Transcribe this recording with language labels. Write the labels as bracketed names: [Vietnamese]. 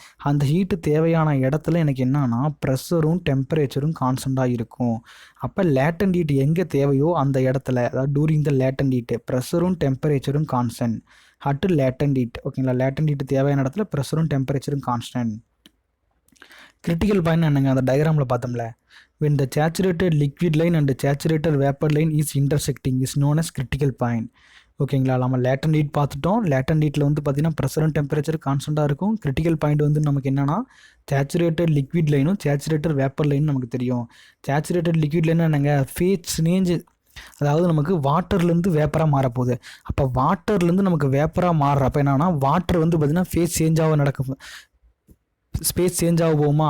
[Tamil] அந்த ஹீட்டு தேவையான இடத்துல எனக்கு என்னன்னா ப்ரெஷரும் டெம்பரேச்சரும் கான்ஸ்டண்ட்டாக இருக்கும். அப்போ லேட்டன்ட் ஹீட் எங்கே தேவையோ அந்த இடத்துல, அதாவது during the latent heat ப்ரெஷரும் டெம்பரேச்சரும் constant at latent heat. ஓகேங்களா? லேட்டன்ட் ஹீட் தேவையான இடத்துல ப்ரெஷரும் டெம்பரேச்சரும் கான்ஸ்டன்ட். கிரிட்டிக்கல் பாயிண்ட் என்னங்க, அந்த டயக்ராமில் பார்த்தோம்ல, [English] when the saturated liquid line and the saturated vapor line is intersecting is known as critical point. [Tamil] ஓகேங்களா? நம்ம லேட்டன்ட் ஹீட் பார்த்துட்டோம். Latent ஹீட்டில் வந்து பார்த்திங்கன்னா ப்ரெஷரும் டெம்பரேச்சர் கான்ஸ்டண்ட்டாக இருக்கும். கிரிட்டிக்கல் பாயிண்ட் வந்து நமக்கு என்னென்னா சேச்சுரேட்டட் லிக்விட் லைனும் சேச்சுரேட்டட் வேப்பர் லைனும் நமக்கு தெரியும். சேச்சுரேட்டட் லிக்விட் லைன் என்னங்க, ஃபேஸ் சேஞ்ச், அதாவது நமக்கு வாட்டர்லேருந்து வேப்பராக மாறப்போகுது. அப்போ வாட்டர்லேருந்து நமக்கு வேப்பராக மாறுறப்ப என்னன்னா வாட்டர் வந்து பார்த்திங்கன்னா ஃபேஸ் சேஞ்சாக நடக்கும், ஸ்பேஸ் சேஞ்ச் ஆக போகுமா.